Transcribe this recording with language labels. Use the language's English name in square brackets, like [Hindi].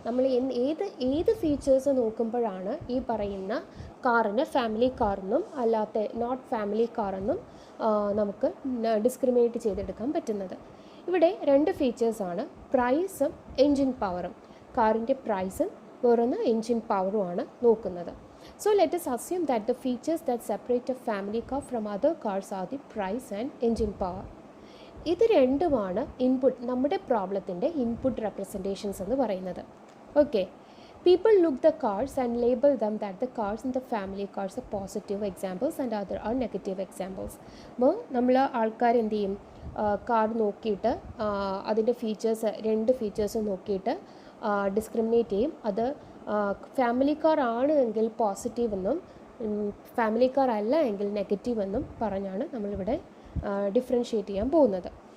[Malayalam] നമ്മൾ ഏത് ഫീച്ചേഴ്സ് നോക്കുമ്പോഴാണ് ഈ പറയുന്ന കാറിന് ഫാമിലി കാറെന്നും അല്ലാത്ത നോട്ട് ഫാമിലി കാറെന്നും നമുക്ക് ഡിസ്ക്രിമിനേറ്റ് ചെയ്തെടുക്കാൻ പറ്റുന്നത്. ഇവിടെ രണ്ട് ഫീച്ചേഴ്സാണ്, പ്രൈസും എൻജിൻ പവറും. കാറിൻ്റെ പ്രൈസും വേറൊന്ന് എൻജിൻ പവറുമാണ് നോക്കുന്നത്. [English] So let us assume that the features that separate a family car from other cars are the price and engine power. [Malayalam] ഇത് രണ്ടുമാണ് ഇൻപുട്ട്, നമ്മുടെ പ്രോബ്ലത്തിൻ്റെ ഇൻപുട്ട് റെപ്രസെൻറ്റേഷൻസ് എന്ന് പറയുന്നത്. [English] Okay, people look the cars and label them that the cars in the family cars are positive examples and other are negative examples. [Malayalam] അപ്പോൾ നമ്മൾ ആൾക്കാർ എന്ത് ചെയ്യും? കാർ നോക്കിയിട്ട് അതിൻ്റെ ഫീച്ചേഴ്സ്, രണ്ട് ഫീച്ചേഴ്സ് നോക്കിയിട്ട് ഡിസ്ക്രിമിനേറ്റ് ചെയ്യും. അത് ഫാമിലി കാർ ആണ് എങ്കിൽ പോസിറ്റീവ് എന്നും ഫാമിലി കാർ അല്ല എങ്കിൽ നെഗറ്റീവ് എന്നും പറഞ്ഞാണ് നമ്മളിവിടെ ഡിഫറൻഷ്യേറ്റ് ചെയ്യാൻ പോകുന്നത്.